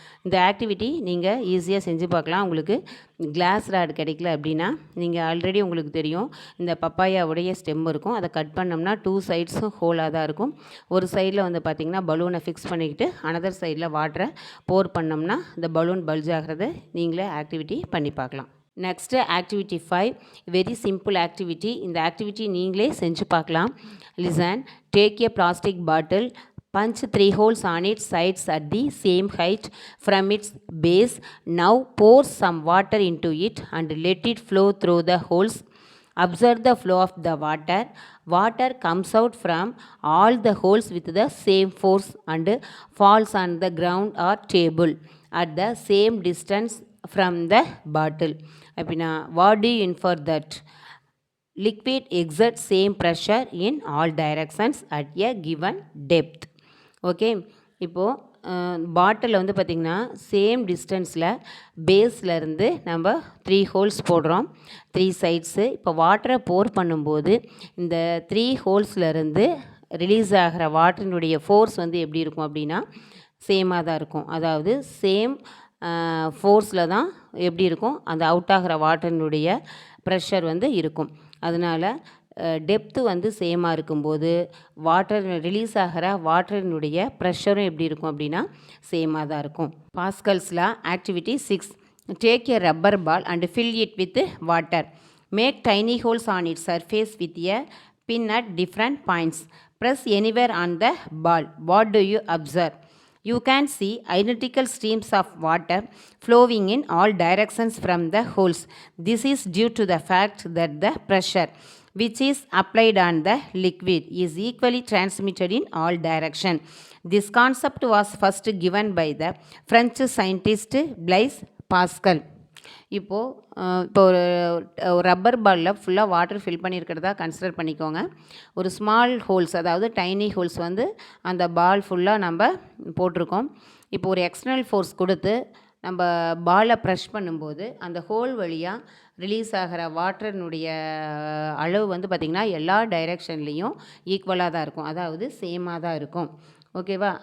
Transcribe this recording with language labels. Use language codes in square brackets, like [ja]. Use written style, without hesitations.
[ta] இந்த ஆக்டிவிட்டி நீங்கள் ஈஸியாக செஞ்சு பார்க்கலாம். உங்களுக்கு கிளாஸ் ராட் கிடைக்கல அப்படின்னா நீங்கள் ஆல்ரெடி உங்களுக்கு தெரியும் இந்த பப்பாயாவுடைய ஸ்டெம் இருக்கும், அதை கட் பண்ணோம்னா 2 சைட்ஸும் ஹோலாக தான் இருக்கும். ஒரு சைடில் வந்து பார்த்திங்கன்னா பலூனை ஃபிக்ஸ் பண்ணிக்கிட்டு அனதர் சைடில் வாட்டரை போர் பண்ணோம்னா இந்த பலூன் பல்ஜ் ஆகிறத நீங்களே ஆக்டிவிட்டி பண்ணி பார்க்கலாம். Next activity 5, very simple activity. இந்த ஆக்டிவிட்டி நீங்களே செஞ்சு பார்க்கலாம். [en] Listen, take a plastic bottle, punch 3 holes on its sides at the same height from its base. Now pour some water into it and let it flow through the holes. Observe the flow of the water. Water comes out from all the holes with the same force and falls on the ground or table at the same distance from the bottle. அப்படின்னா what do you infer that? Liquid exerts same pressure in all directions at a given depth. [ta] Okay, இப்போது பாட்டிலில் வந்து பார்த்திங்கன்னா same டிஸ்டன்ஸில் பேஸ்லேருந்து நம்ம 3 holes போடுறோம், 3 சைட்ஸு. இப்போ வாட்டரை போர் பண்ணும்போது இந்த 3 ஹோல்ஸ்லேருந்து ரிலீஸ் ஆகிற வாட்டரினுடைய ஃபோர்ஸ் வந்து எப்படி இருக்கும் அப்படின்னா சேமாக தான் இருக்கும். அதாவது சேம் ஃபோர்ஸில் தான் எப்படி இருக்கும் அந்த அவுட் ஆகிற வாட்டரினுடைய ப்ரெஷர் வந்து இருக்கும். அதனால் டெப்த்து வந்து சேமாக இருக்கும்போது வாட்டர் ரிலீஸ் ஆகிற வாட்டரினுடைய ப்ரெஷரும் எப்படி இருக்கும் அப்படின்னா சேமாக தான் இருக்கும். [en] Pascal's law activity 6, take a rubber ball and fill it with water. Make tiny holes on it surface with a pin at different points. Press anywhere on the ball. What do you observe? You can see identical streams of water flowing in all directions from the holes. This is due to the fact that the pressure which is applied on the liquid is equally transmitted in all directions. This concept was first given by the French scientist Blaise Pascal. [ta] இப்போ ஒரு rubber பாலில் ஃபுல்லாக water fill பண்ணியிருக்கிறதா consider பண்ணிக்கோங்க. ஒரு small holes, அதாவது tiny holes வந்து அந்த பால் ஃபுல்லாக நம்ம போட்டிருக்கோம். இப்போ ஒரு எக்ஸ்டர்னல் ஃபோர்ஸ் கொடுத்து நம்ம பாலை ப்ரெஷ் பண்ணும்போது அந்த ஹோல் வழியாக ரிலீஸ் ஆகிற வாட்டரினுடைய அளவு வந்து பார்த்திங்கன்னா எல்லா டைரெக்ஷன்லேயும் ஈக்குவலாக தான் இருக்கும், அதாவது சேமாக தான் இருக்கும். ஓகேவா?